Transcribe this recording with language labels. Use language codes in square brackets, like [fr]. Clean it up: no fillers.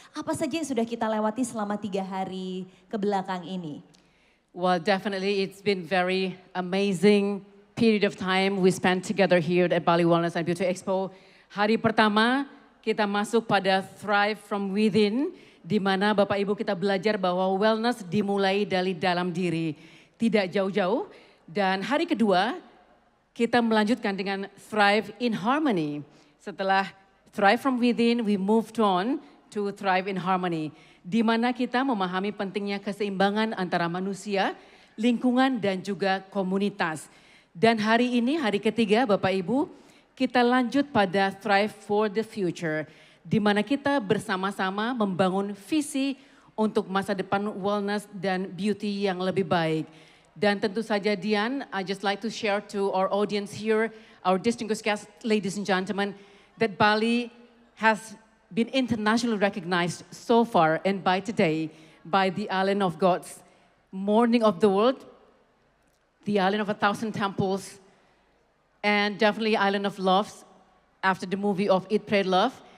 [id] Apa saja yang sudah kita lewati selama 3 hari ke belakang ini? [en] Well, definitely it's been very amazing period of time we spent together here at Bali Wellness and Beauty Expo. [id] Hari pertama kita masuk pada Thrive from Within, di mana Bapak Ibu kita belajar bahwa wellness dimulai dari dalam diri, tidak jauh-jauh. Dan hari kedua kita melanjutkan dengan Thrive in Harmony. Setelah Thrive from Within, [en] we moved on to [id] Thrive in Harmony, di mana kita memahami pentingnya keseimbangan antara manusia, lingkungan, dan juga komunitas. Dan hari ini, hari ketiga Bapak Ibu, kita lanjut pada Thrive for the Future, di mana kita bersama-sama membangun visi untuk masa depan wellness dan beauty yang lebih baik. Dan tentu saja [en] Dian, I just like to share to our audience here, our distinguished guests, ladies and gentlemen, that Bali has been internationally recognized so far and by today by the Island of Gods, Morning of the World, the Island of 1,000 Temples, and definitely Island of Loves after the movie of Eat, Pray, Love.